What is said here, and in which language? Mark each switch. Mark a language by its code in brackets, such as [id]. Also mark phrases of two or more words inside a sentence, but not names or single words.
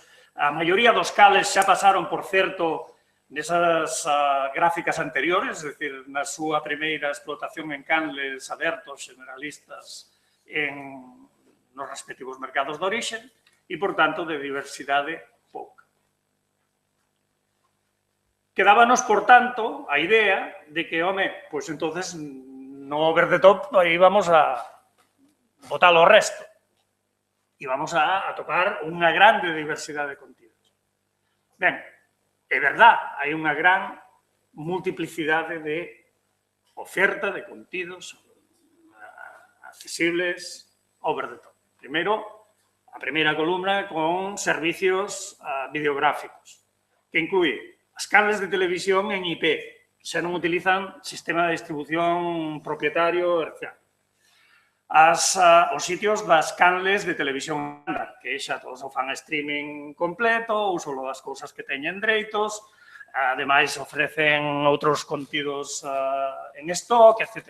[gl] A maioría dos cales xa pasaron, por certo, nesas gráficas anteriores, [es] es decir, [gl] na súa primeira explotación en canles abertos, generalistas, nos respectivos mercados de orixe e, por tanto, de diversidade pouca. Quedábanos, por tanto, a idea de que, home, pois entonces, no [en] over the top, [gl] aí vamos a botar o resto. E vamos a topar unha grande diversidade de contidos. Ben, é verdad, hai unha gran multiplicidade de oferta de contidos accesibles [en] over the top. [gl] Primeiro, a primeira columna con servicios videográficos, que inclúe as canles de televisión en IP, xa non utilizan sistema de distribución propietario herciano. Os sitios das canles de televisión, que xa todos o fan streaming completo, ou solo das cousas que teñen dereitos, ademais ofrecen outros contidos en stock, etc.